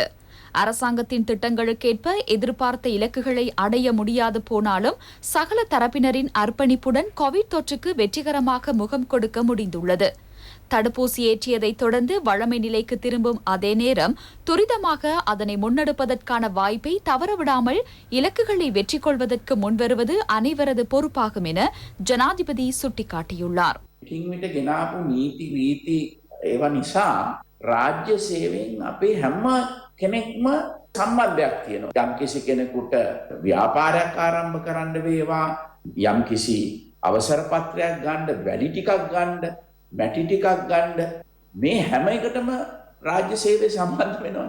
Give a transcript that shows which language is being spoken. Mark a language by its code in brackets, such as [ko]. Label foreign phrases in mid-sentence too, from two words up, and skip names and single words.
[ta] அரசாங்கத்தின் திட்டங்களுக்கேற்ப எதிர்பார்த்த இலக்குகளை அடைய முடியாது போனாலும் சகல தரப்பினரின் அர்ப்பணிப்புடன் கோவிட் தொற்றுக்கு வெற்றிகரமாக முகம் கொடுக்க முடிந்துள்ளது. தடுப்பூசி ஏற்றியதைத் தொடர்ந்து வழமை நிலைக்கு திரும்பும் அதே நேரம் துரிதமாக அதனை முன்னெடுப்பதற்கான வாய்ப்பை தவறவிடாமல் இலக்குகளை வெற்றி கொள்வதற்கு முன்வருவது அனைவரது பொறுப்பாகும் என ஜனாதிபதி சுட்டிக்காட்டியுள்ளார். [si] රාජ්‍ය සේවයෙන් අපේ හැම කෙනෙක්ම සම්බන්ධයක් තියෙනවා. යම්කිසි කෙනෙකුට ව්‍යාපාරයක් ආරම්භ කරන්න වේවා, යම්කිසි අවසර පත්‍රයක් ගන්න, වැඩි ටිකක් ගන්න, මැටි ටිකක් ගන්න, මේ හැම එකටම රාජ්‍ය සේවය සම්බන්ධ වෙනවා.